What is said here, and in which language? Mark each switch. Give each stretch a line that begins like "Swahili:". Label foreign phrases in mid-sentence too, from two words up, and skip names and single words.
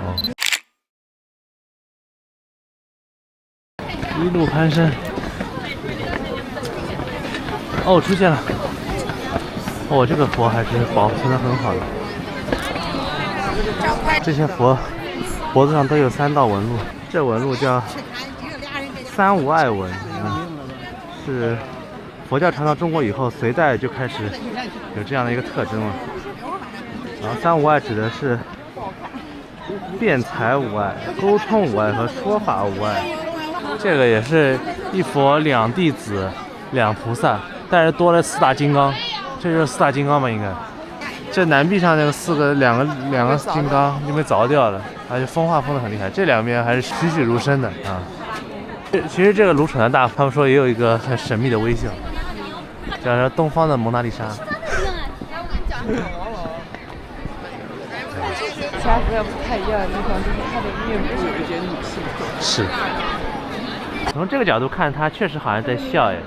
Chinese: 一路攀升。哦，出现了。哦，这个佛还是保存得很好的。这些佛脖子上都有3道紋路，這紋路叫三無礙紋，是佛教傳到中國以後，隋代就開始有這樣的一個特徵了。然後三無礙指的是辯才無礙、溝通無礙和說法無礙。這個也是一佛兩弟子兩菩薩，但是多了4大金剛，這就是4大金剛吧？應該。這南壁上那個兩個金剛因為鑿掉了，而且風化封得很厲害。這兩邊還是栩栩如生的啊。其實這個盧舍那大佛，他們說也有一個很神秘的微笑，叫做東方的蒙娜麗莎。其他佛教不太一樣的地方就是它的面部有一點女性特質。是。從這個角度看，他確實好像在笑哎。